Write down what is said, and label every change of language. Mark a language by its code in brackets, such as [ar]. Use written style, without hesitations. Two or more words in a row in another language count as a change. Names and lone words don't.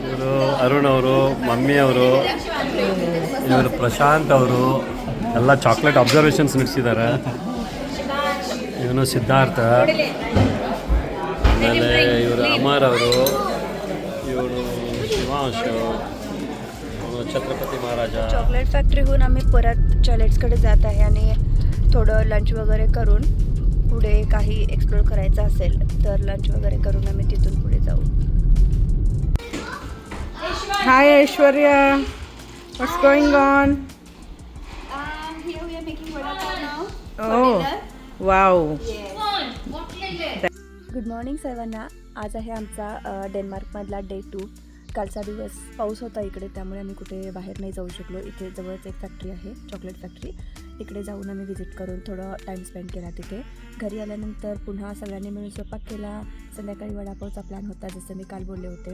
[kn] ಇವರು ಅರುಣ್ ಅವರು, ಮಮ್ಮಿ ಅವರು, ಇವರು ಪ್ರಶಾಂತ್ ಅವರು ಎಲ್ಲ [en] chocolate observations [kn] ನಡೆಸಿದ್ದಾರೆ. ಇವನು ಸಿದ್ಧಾರ್ಥ, ಆಮೇಲೆ ಇವರು ಅಮರ್ ಅವರು, ಇವರು ಶಿವಾಂಶ್, [mr] छत्रपती महाराजा. चॉकलेट फॅक्टरीहून आम्ही परत चॉकलेट्सकडे जात आहे आणि थोडं लंच वगैरे करून पुढे काही एक्सप्लोर करायचं असेल तर लंच वगैरे करून आम्ही तिथून पुढे जाऊ. [en] Hi Aishwarya, what's going on? Here we are making vada pav now. Oh, wow. good morning [mr] सर्वांना. आज आहे आमचा डेन्मार्कमधला डे 2. कालचा दिवस पाऊस होता इकडे, त्यामुळे आम्ही कुठे बाहेर नाही जाऊ शकलो. इथे जवळच एक फॅक्टरी आहे, [en] chocolate factory. [mr] तिकडे जाऊन आम्ही व्हिजिट करून थोडं [en] time spend [mr] केला तिथे. घरी आल्यानंतर पुन्हा सगळ्यांनी मिळून स्वयंपाक केला. संध्याकाळी वडापावचा प्लॅन होता, जसं मी काल बोलले होते.